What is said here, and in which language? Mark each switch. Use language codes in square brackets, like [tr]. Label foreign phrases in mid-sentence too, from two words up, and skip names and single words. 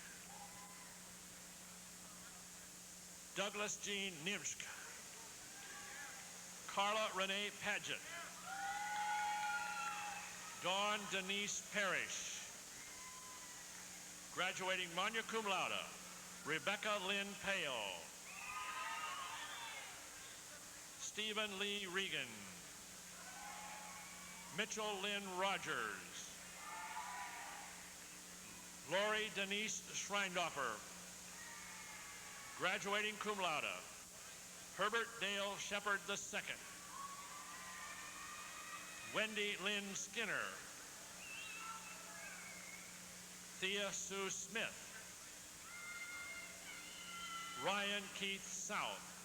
[en] Douglas Jean Nimschke. Carla Renee Paget. Dawn Denise Parrish. Graduating [la] magna cum laude, [en] Rebecca Lynn Pale. Stephen Lee Regan. Mitchell Lynn Rogers. Lori Denise Schreindoffer. Graduating [la] cum laude, [en] Herbert Dale Shepard II. Wendy Lynn Skinner. Thea Sue Smith. Ryan Keith South.